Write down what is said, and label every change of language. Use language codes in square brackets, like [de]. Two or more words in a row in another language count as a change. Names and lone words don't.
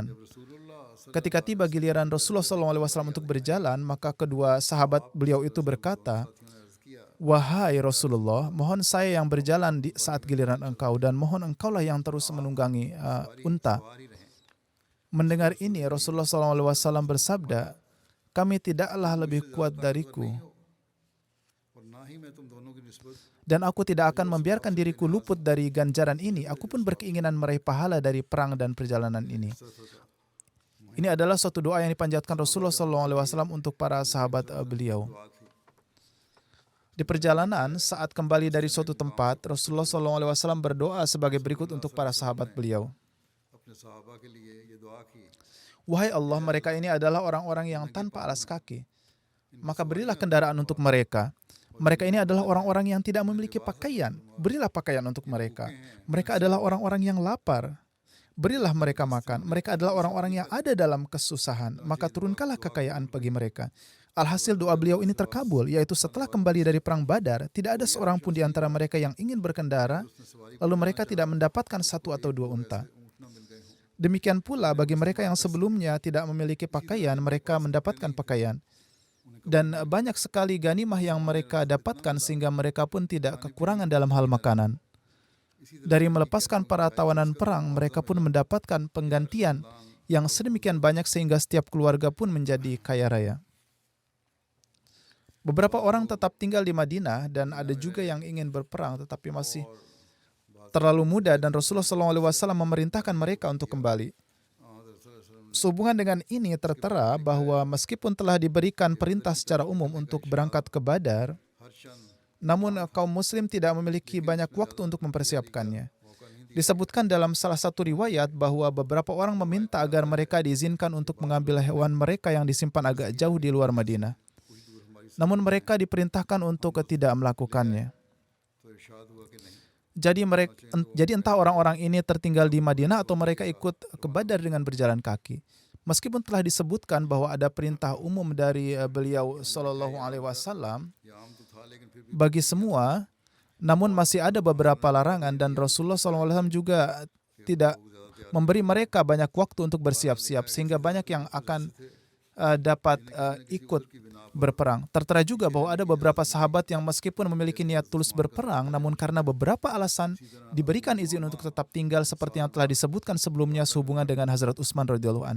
[id] Ketika tiba giliran Rasulullah SAW untuk berjalan, maka kedua sahabat beliau itu berkata, "Wahai Rasulullah, mohon saya yang berjalan di saat giliran engkau, dan mohon engkaulah yang terus menunggangi unta." Mendengar ini, Rasulullah SAW bersabda, kami tidaklah lebih kuat dariku, [ur] اور نہ ہی میں تم دونوں کی نسبت [id] dan aku tidak akan membiarkan diriku luput dari ganjaran ini. Aku pun berkeinginan meraih pahala dari perang dan perjalanan ini. Ini adalah suatu doa yang dipanjatkan Rasulullah SAW untuk para sahabat beliau. [ur] دعا تھی. [id] Di perjalanan, saat kembali dari suatu tempat, Rasulullah SAW berdoa sebagai berikut untuk para sahabat beliau. [ur] اپنے صحابہ کے لیے یہ دعا کی, [id] Wahai Allah, mereka ini adalah orang-orang yang tanpa alas kaki. Maka berilah kendaraan untuk mereka. Mereka ini adalah orang-orang yang tidak memiliki pakaian. Berilah pakaian untuk mereka. Mereka adalah orang-orang yang lapar. Berilah mereka makan. Mereka adalah orang-orang yang ada dalam kesusahan. Maka turunkanlah kekayaan bagi mereka. Alhasil doa beliau ini terkabul, yaitu setelah kembali dari perang Badar, tidak ada seorang pun di antara mereka yang ingin berkendara, lalu mereka tidak mendapatkan satu atau dua unta. [ur] اونٹ نہ مل گئے ہوں. [id] Demikian pula bagi mereka yang sebelumnya tidak memiliki pakaian, mereka mendapatkan pakaian. Dan banyak sekali ganimah yang mereka dapatkan sehingga mereka pun tidak kekurangan dalam hal makanan. Dari melepaskan para tawanan perang, mereka pun mendapatkan penggantian yang sedemikian banyak sehingga setiap keluarga pun menjadi kaya raya. Beberapa orang tetap tinggal di Madinah dan ada juga yang ingin berperang tetapi masih terlalu muda dan Rasulullah SAW memerintahkan mereka untuk kembali. Sehubungan dengan ini tertera bahwa meskipun telah diberikan perintah secara umum untuk berangkat ke Badar, हर शन namun kaum muslim tidak memiliki banyak waktu untuk mempersiapkannya. Disebutkan dalam salah satu riwayat bahwa beberapa orang meminta agar mereka diizinkan untuk mengambil hewan mereka yang disimpan agak jauh di luar Madinah. Namun mereka diperintahkan untuk tidak melakukannya. [ur] تو ارشاد ہوا کہ نہیں, [id] Jadi entah orang-orang ini tertinggal di Madinah atau mereka ikut ke Badar dengan berjalan kaki. Meskipun telah disebutkan bahwa ada perintah umum dari beliau [ar] Shallallahu Alaihi Wasallam [ur] یہ عام تو تھا لیکن پھر بھی [id] bagi semua, namun masih ada beberapa larangan dan Rasulullah SAW juga tidak memberi mereka banyak waktu untuk bersiap-siap sehingga banyak yang akan dapat ikut berperang. Tertera juga bahwa ada beberapa sahabat yang meskipun memiliki niat tulus berperang, namun karena beberapa alasan diberikan izin untuk tetap tinggal seperti yang telah disebutkan sebelumnya sehubungan dengan Hazrat Utsman [ar] radhiyallahu an.